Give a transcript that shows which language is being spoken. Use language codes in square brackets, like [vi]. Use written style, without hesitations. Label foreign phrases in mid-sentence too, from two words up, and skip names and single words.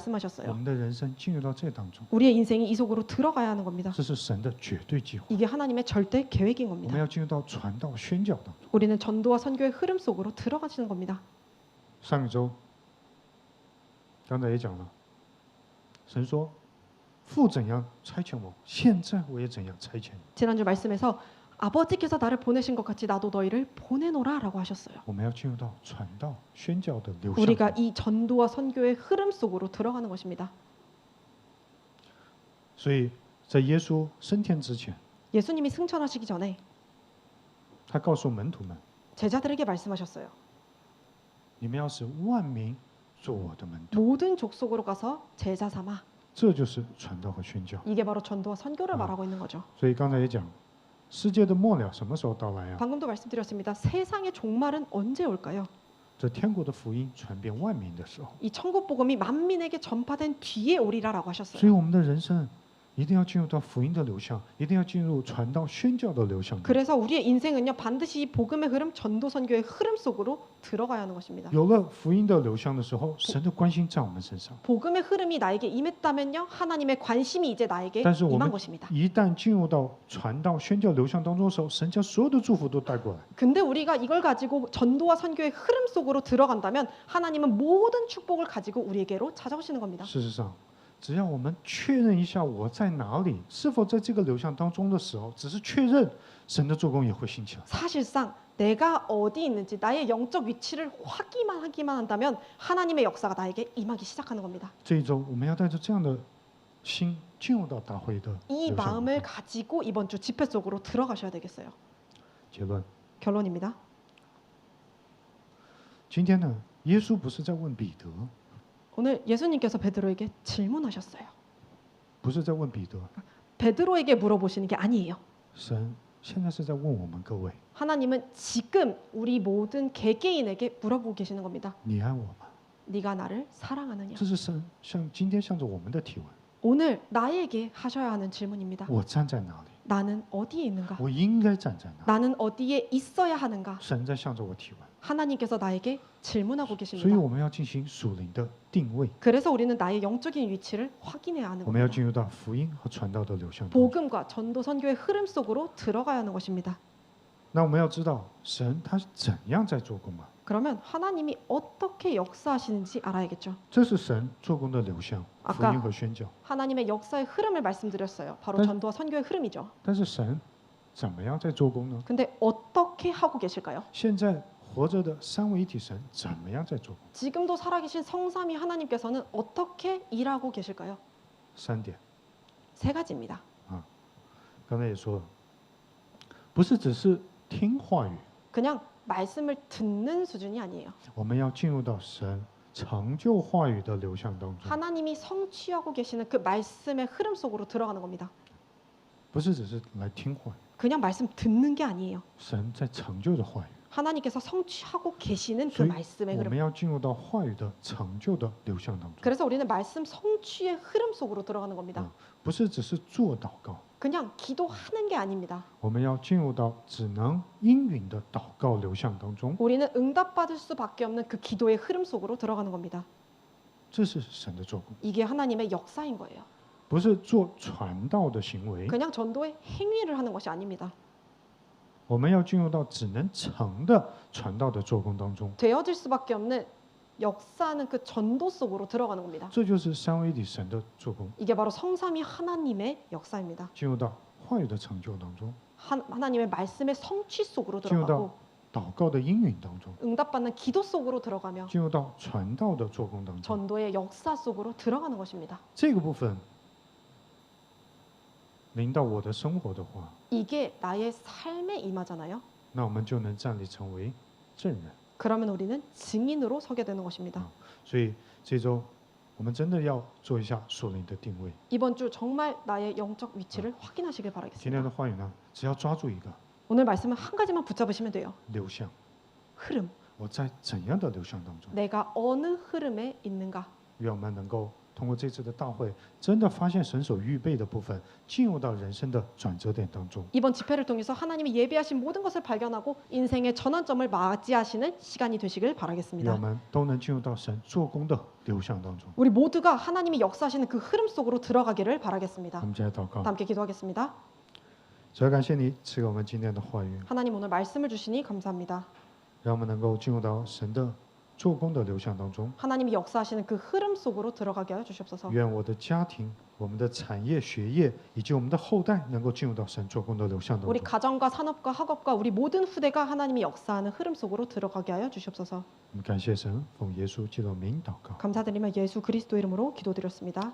[ko] 말씀하셨어요. [zh] 们的人生进入到这当中， [ko] 우리의 인생이 이 속으로 들어가야 하는 겁니다. [zh] 这是神的绝对计划。 [ko] 이게 하나님의 절대 계획인 [zh] 我们 [ko] 겁니다. [zh] 要进入到传道、宣教当中。 [ko] 우리는 전도와 선교의 흐름 속으로 들어가시는 겁니다. [zh] 上一周，刚才也讲了，神说：“父怎样差遣我，现在我也怎样差遣你。 [ko] 지난주 말씀에서 아버지께서 나를 보내신 것 같이 나도 너희를 보내노라라고 하셨어요. [zh] 我们要进入到传道、宣教的流向 [ko] 우리가 [zh] 当中。 [ko] 이 전도와 선교의 흐름 속으로 들어가는 것입니다. [zh] 所以在耶稣升天之前， [ko] 예수님이 승천하시기 전에 [zh] 他告诉门徒们： [ko] 제자들에게 말씀하셨어요. [zh] 你们要使万民做我的门徒。 [ko] 모든 족속으로 가서 제자 삼아. [zh] 这就是传道和宣教。 [ko] 이게 바로 전도와 선교를 말하고 있는 거죠. [zh] 所以刚才也讲，世界的末了什么时候到来啊？ [ko] 방금도 말씀드렸습니다. 세상의 종말은 언제 올까요? [zh] 这天国的福音传遍万民的时候。 [ko] 이 천국 복음이 만민에게 전파된 뒤에 오리라라고 [zh] 所以 [ko] 하셨어요. [zh] 我们的人生一定要进入到福音的流向，一定要进入传道宣教的流向。 [ko] 그래서 우리의 인생은요 반드시 이 복음의 흐름, 전도 선교의 흐름 속으로 들어가야 하는 것입니다. [zh] 有了福音的流向的时候，神的关心在我们身上。 [ko] 복음의 흐름이 나에게 임했다면요 하나님의 관심이 이제 나에게 [zh] 但是我 [ko] 임한 [zh] 们 [ko] 것입니다. [zh] 一旦进入到传道宣教流向当中的时候，神将所有的祝福都带过来。 [ko] 근데 우리가 이걸 가지고 전도와 선교의 흐름 속으로 들어간다면 하나님은 모든 축복을 가지고 우리에게로 찾아오시는 겁니다. [zh] 事实上，只要我们确认一下我在哪里，是否在这个流向当中的时候，只是确认，神的做工也会兴起来。 [ko] 사실상 내가 어디 있는지 나의 영적 위치를 확인만 한다면 하나님의 역사가 나에게 임하기 시작하는 겁니다. [zh] 这一周，我们要带着这样的心进入到大会的 [ko] 이 [zh] 流向当 [ko] 마음을 [zh] 中。 [ko] 가지고 이번 주 집회 속으로 들어가셔야 되겠어요. [zh] 结论： [ko] 결론입니다. [zh] 今天呢，耶稣不是在问彼得， [ko] 오늘 예수님께서 베드로에게 질문하셨어요. [zh] 不是在问彼得， [ko] 베드로에게 물어보시는 게 아니에요. [zh] 神现在是在问我们各位： [ko] 하나님은 지금 우리 모든 개개인에게 물어보고 계시는 겁니다. [zh] 你爱我吗？ [ko] 네가 나를 사랑하느냐? [zh] 这是神今天向着我们的提问。 [ko] 오늘 나에게 하셔야 하는 질문입니다. [zh] 我站在哪里？ [ko] 나는 어디에 있는가? [zh] 我应该站在哪里？ [ko] 나는 어디에 있어야 하는가? [zh] 神在向着我提问， [ko] 하나님께서 나에게 질문하고 [zh] 所以 [ko] 계십니다. [zh] 我们要进行属灵的定位， [ko] 그래서 우리는 나의 영적인 위치를 확인해야 하는 [zh] 我们要 [ko] 겁니다. [zh] 进入到福音和传道的流向当中。 [ko] 복음과 전도 선교의 흐름 속으로 들어가야 하는 것입니다. [zh] 那我们要知道神他是怎样在做工啊？ [ko] 그러면 하나님이 어떻게 역사하시는지 알아야겠죠. [zh] 这是神做工的流向， [ko] 아까 [zh] 福音和宣教。 [ko] 하나님의 역사의 흐름을 말씀드렸어요. 바로 네. 전도와 선교의 흐름이죠. [zh] 但是神怎么样在做工呢？ [ko] 근데 어떻게 하고 계실까요? [zh] 现在活着的三位一体神怎么样在做工？ [ko] 지금도 살아계신 성삼위 하나님께서는 어떻게 일하고 계실까요? [zh] 三点， [ko] 세 가지입니다. [zh] 刚才也说了，不是只是听话语， [ko] 그냥 말씀을 듣는 수준이 아니에요. [zh] 我们要进入到神成就话语的流向当中， [ko] 하나님이 성취하고 계시는 그 말씀의 흐름 속으로 들어가는 겁니다. [zh] 不是只是来听话语， [ko] 그냥 말씀 듣는 게 아니에요. [zh] 神在成就的话语， [ko] 하나님께서 성취하고 계시는 그 [zh] 所以 [ko] 말씀의 [zh] 我们 [ko] 흐름. [zh] 要进入到话语的成就的流向当中， [ko] 그래서 우리는 말씀 성취의 흐름 속으로 들어가는 겁니다. [zh] 不是只是做祷告， [ko] 그냥 기도하는 게 아닙니다. [zh] 我们要进入到只能应允的祷告流向当中， [ko] 우리는 응답받을 수밖에 없는 그 기도의 흐름 속으로 들어가는 겁니다. [zh] 这是神的做工， [ko] 이게 하나님의 역사인 거예요. [zh] 不是做传道的行为， [ko] 그냥 전도의 행위를 하는 것이 아닙니다. [zh] 我们要进入到只能成的传道的做工当中， [ko] 되어질 수밖에 없는 역사는 그 전도 속으로 들어가는 겁니다. [zh] 这就是三位一体神的做工， [ko] 이게 바로 성삼위 하나님의 역사입니다. [zh] 进入到话语的成就当中， [ko] 하나님의 말씀의 성취 속으로 [zh] 进入 [ko] 들어가고 [zh] 到祷告的应允当中， [ko] 응답받는 기도 속으로 들어가며 [zh] 进入到传道的做工当中， [ko] 전도의 역사 속으로 들어가는 것입니다. [zh] 这个部分临到我的生活的话， [ko] 이게 나의 삶에 임하잖아요. [zh] 那我们就能站立成为证人。 [ko] 그러면 우리는 증인으로 서게 되는 것입니다. [zh] 所以这周我们真的要做一下属灵的定位。 [ko] 이번 주 정말 나의 영적 위치를 확인하시길 [zh] 今天 [ko] 바라겠습니다. [zh] 的话语呢，只要抓住一个 [ko] 오늘 말씀은 한 가지만 붙잡으시면 돼요. [zh] 流向， [ko] 흐름. [zh] 我在怎样的流向当中？ [ko] 내가 어느 흐름에 있는가? [zh] 愿我们能够通过这次的大会，真的发现神所预备的部分，进入到人生的转折点当中。 [ko] 이번 집회를 통해서 하나님이 예비하신 모든 것을 발견하고 인생의 전환점을 맞이하시는 시간이 되시길 [zh] 愿我 [ko] 바라겠습니다. [zh] 们都能进入到神做工的流向当中。 [ko] 우리 모두가 하나님이 역사하시는 그 흐름 속으로 들어가기를 [zh] 我 [ko] 바라겠습니다. [zh] 们一起来祷告， [ko] 함께 기도하겠습니다. [zh] 主要感谢你赐给我们今天的话语， [ko] 하나님 오늘 말씀을 주시니 감사합니다. [zh] 让我们能够进入到神的做工的流向当中。 [ko] 하나님이 역사하시는 그 흐름 속으로 들어가게 하여 주시옵소서. [zh] 愿我的家庭、我们的产业、学业以及我们的后代能够进入到神做工的流向当 [ko] 우리 [zh] 中。 [ko] 가정과 산업과 학업과 우리 모든 후대가 하나님이 역사하는 흐름 속으로 들어가게 하여 주시옵소서. [zh] 我们感谢神，奉耶稣基督的名祷告。 [ko] 감사드리며 예수 그리스도 이름으로 기도드렸습니다.